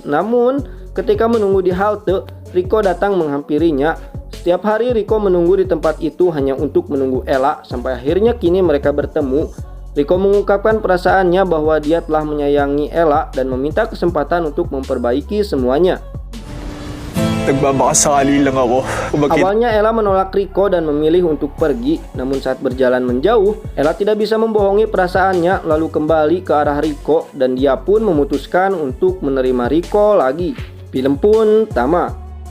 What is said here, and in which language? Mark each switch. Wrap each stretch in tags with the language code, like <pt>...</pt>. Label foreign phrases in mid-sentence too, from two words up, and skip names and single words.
<id>Namun, ketika menunggu di halte, Rico datang menghampirinya. Setiap hari Rico menunggu di tempat itu hanya untuk menunggu Ella sampai akhirnya kini mereka bertemu. Rico mengungkapkan perasaannya bahwa dia telah menyayangi Ella dan meminta kesempatan untuk memperbaiki semuanya.</id> <tl>Nagbabakasakali lang ako.</tl> <id>Awalnya Ella menolak Rico dan memilih untuk pergi, namun saat berjalan menjauh, Ella tidak bisa membohongi perasaannya lalu kembali ke arah Rico dan dia pun memutuskan untuk menerima Rico lagi. Film pun tamat.</id>